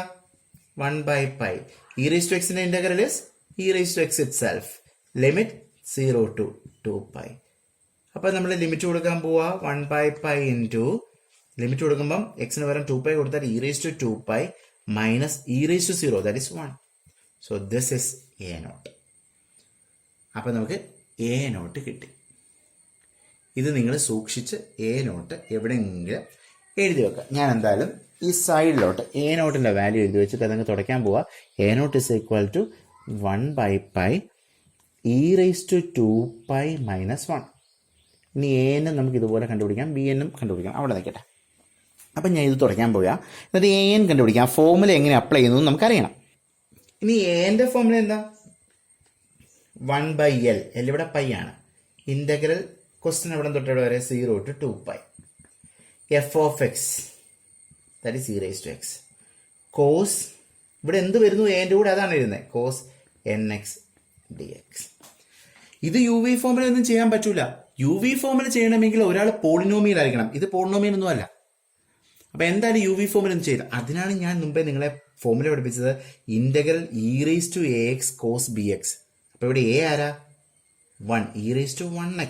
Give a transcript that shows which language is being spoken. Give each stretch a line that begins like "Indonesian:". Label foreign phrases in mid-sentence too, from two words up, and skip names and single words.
Malayalam: 1/π.
English: e raise to x's integral is e raise to x itself. limit 0 to 2π.
Malayalam: അപ്പം നമ്മൾ ലിമിറ്റ് കൊടുക്കാൻ പോവാ 1/π
English: into limit
Malayalam: കൊടുക്കുമ്പം എക്സിന് പകരം 2π കൊടുത്താൽ
English: e raise to 2π minus e raise to 0 that is
Malayalam: 1.
English: so this is a naught.
Malayalam: അപ്പം നമുക്ക്
English: a naught
Malayalam: കിട്ടി. ഇത് നിങ്ങൾ സൂക്ഷിച്ച്
English: a naught
Malayalam: എവിടെയെങ്കിലും എഴുതി വെക്കുക. ഞാൻ എന്തായാലും ഈ സൈഡിലോട്ട്
English: a naught's
Malayalam: വാല്യൂ എഴുതി വെച്ചിട്ട് അതങ്ങ് തുടയ്ക്കാൻ പോവാ.
English: a naught is equal to 1/π e raise to 2π minus 1.
Malayalam: ഇനി എ എന്നും നമുക്ക് ഇതുപോലെ കണ്ടുപിടിക്കാം, ബി എന്നും കണ്ടുപിടിക്കാം. അവിടെ നിൽക്കട്ടെ. അപ്പം ഞാൻ ഇത് തുടയ്ക്കാൻ പോവുക. എന്നിട്ട് എ എൻ കണ്ടുപിടിക്കാം. ആ ഫോമുല എങ്ങനെ അപ്ലൈ ചെയ്യുന്നു നമുക്കറിയണം. ഇനി എൻ്റെ ഫോമുല എന്താ? 1/L. L ഇവിടെ പൈ ആണ്.
English: integral question
Malayalam: എവിടെ തൊട്ട് എവിടെ വരെ?
English: 0 to 2π f of x, that is e raised to x, cos,
Malayalam: ഇവിടെ എന്ത് വരുന്നു? എൻ്റെ കൂടെ അതാണ് എഴുതുന്നത്.
English: cos nx dx.
Malayalam: ഇത് യു വി ഫോമിൽ ഒന്നും ചെയ്യാൻ പറ്റൂല. യു വി ഫോമിൽ ചെയ്യണമെങ്കിൽ ഒരാൾ പോളിനോമിയൽ ആയിരിക്കണം. ഇത് പോളിനോമിയൽ ഒന്നും അല്ല. അപ്പം എന്തായാലും യു വി ഫോമിൽ ഒന്നും ചെയ്യില്ല. അതിനാണ് ഞാൻ മുമ്പേ നിങ്ങളെ ഫോമുല പഠിപ്പിച്ചത്.
English: integral e raise to a x cos b x.
Malayalam: അപ്പോൾ ഇവിടെ എ ആരാ? 1.
English: e raise to
Malayalam: 1x.